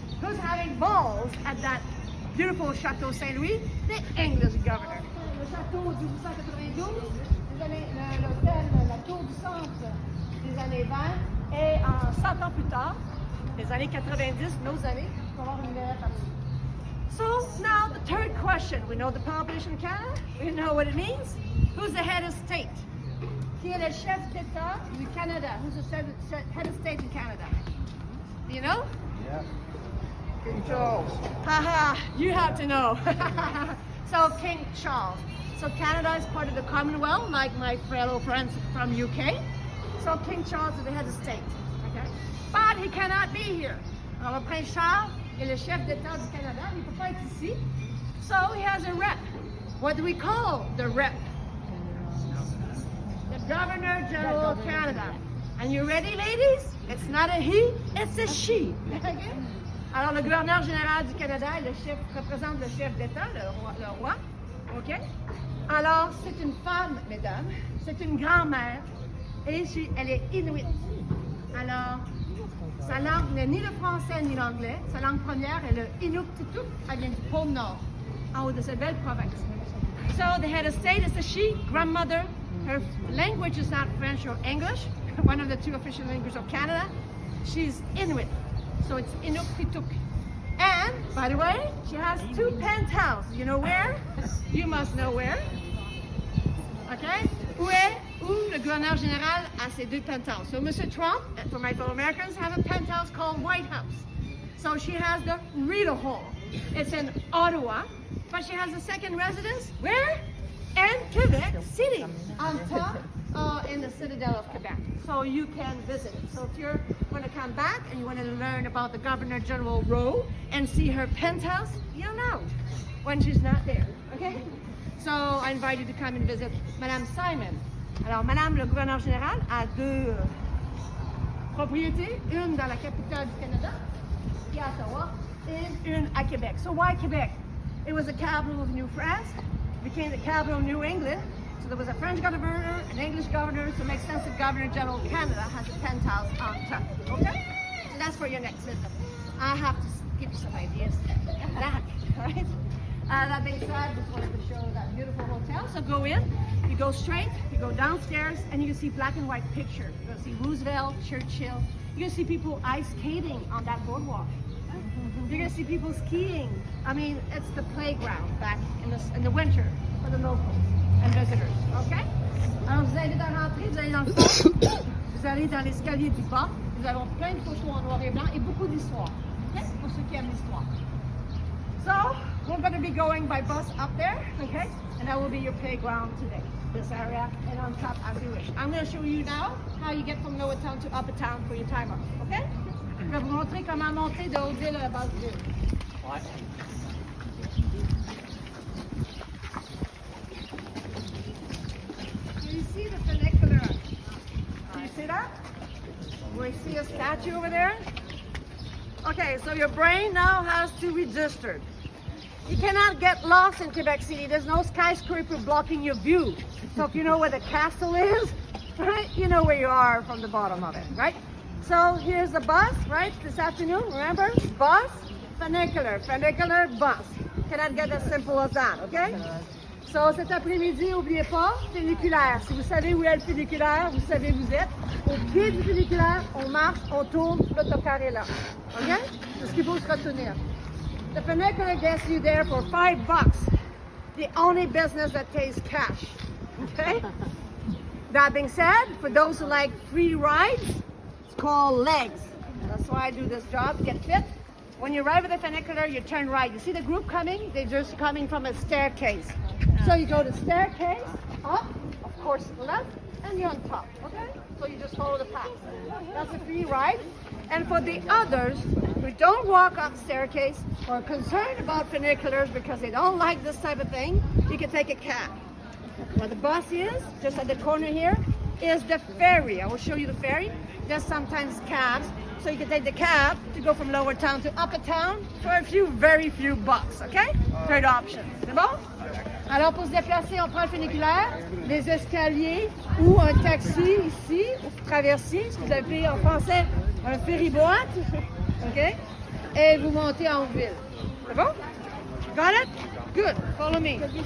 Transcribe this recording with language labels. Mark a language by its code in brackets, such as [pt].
[en] Who's having balls at that beautiful Château Saint-Louis? The English governor. [fr] Le château du 1892, l'hôtel, la tour du centre des années 20, et en 100 ans plus tard, les années 90, nos années, on va avoir une meilleure partie. [en] So now the third question. We know the population of Canada. We know what it means. Who's the head of state? Qui est le chef d'État du Canada? Who's the head of state in Canada? Do you know? Yeah. King Charles. Haha, you have to know. So King Charles. So Canada is part of the Commonwealth, like my fellow friends from UK. So King Charles is the head of state. Okay? But he cannot be here. [fr] Alors le prince Charles est le chef d'État du Canada. Il ne peut pas être ici. [en] So he has a rep. What do we call the rep? The Governor General of Canada. And you ready, ladies? It's not a he, it's a she. Okay? [fr] Alors, le gouverneur général du Canada représente le chef d'État, le roi. OK? Alors, c'est une femme, mesdames. C'est une grand-mère. Et elle est inuit. Alors, sa langue n'est ni le français ni l'anglais. Sa langue première est le Inuktitut. Elle vient du pôle Nord, en haut de cette belle province. [en] So, the head of state is a she, grandmother. Her language is not French or English, one of the two official languages of Canada. She's Inuit, so it's Inuktitut. And, by the way, she has 2 penthouses. You know where? You must know where. Okay? [fr] Où le gouverneur général a ses 2 penthouses. [en] So Mr. Trump, for my fellow Americans, have a penthouse called White House. So she has the Rideau Hall. It's in Ottawa, but she has a second residence. Where? In Quebec City, on top in the Citadel of Quebec. So you can visit it. So if you're going to come back and you want to learn about the Governor General Rowe and see her penthouse, you'll know when she's not there. Okay? So I invite you to come and visit Madame Simon. Alors, Madame le gouverneur général a 2 propriétés, une dans la capitale du Canada, qui est à Ottawa, et une à Québec. So why Quebec? It was the capital of New France. Became the capital of New England. So there was a French governor, an English governor, so it makes sense that Governor General of Canada has a penthouse on top. Okay? So that's for your next visit. I have to give you some ideas. That, right? That being said, just wanted to show that beautiful hotel. So go in, you go straight, you go downstairs, and you can see black and white picture. You're gonna see Roosevelt, Churchill. You can see people ice skating on that boardwalk. You're gonna see people skiing. I mean, it's the playground back in the winter for the locals and visitors. Okay? [fr] Alors, je vous invite à rentrer, vous allez dans le fond, vous allez dans l'escalier du bas, nous avons plein de photos en noir et blanc et beaucoup d'histoires. Okay? Pour ceux qui aiment l'histoire. [en] So, we're going to be going by bus up there, okay? And that will be your playground today, this area, and on top as you wish. I'm going to show you now how you get from Lower Town to Upper Town for your time off, okay? [fr] Je vais vous montrer comment monter de Haute-Ville à la Basse-Ville. Ouais. [en] So you see the funicular? Do you see that? We see a statue over there? Okay, so your brain now has to register. You cannot get lost in Quebec City. There's no skyscraper blocking your view. So if you know where the castle is, right, you know where you are from the bottom of it, right? So here's the bus, right, this afternoon, remember? Bus, funicular, bus. Cannot get as simple as that, okay? So cet après-midi, n'oubliez pas, funiculaire. Si vous savez où est le funiculaire, vous savez où vous êtes. Au pied du funiculaire, on marche, on tourne, l'autocar est là. OK? C'est ce qu'il faut se retenir. The funicular gets you there for $5. The only business that pays cash. Okay? That being said, for those who like free rides, it's called legs. That's why I do this job, get fit. When you arrive at the funicular, you turn right. You see the group coming? They're just coming from a staircase. So you go to staircase, up, of course left, and you're on top, okay? So you just follow the path. That's a free ride. And for the others who don't walk up staircase or are concerned about funiculars because they don't like this type of thing, you can take a cab. Where the bus is, just at the corner here, is the ferry. I will show you the ferry. There's sometimes cabs, so you can take the cab to go from Lower Town to Upper Town for a few, very few bucks, okay? Third option. [fr] C'est bon? Alors, pour se déplacer, on prend le funiculaire, les escaliers ou un taxi ici, ou traversier, ce que vous appelez en français un ferry-boîte, OK? Et vous montez en ville. C'est bon? [en] Got it? Good. Follow me.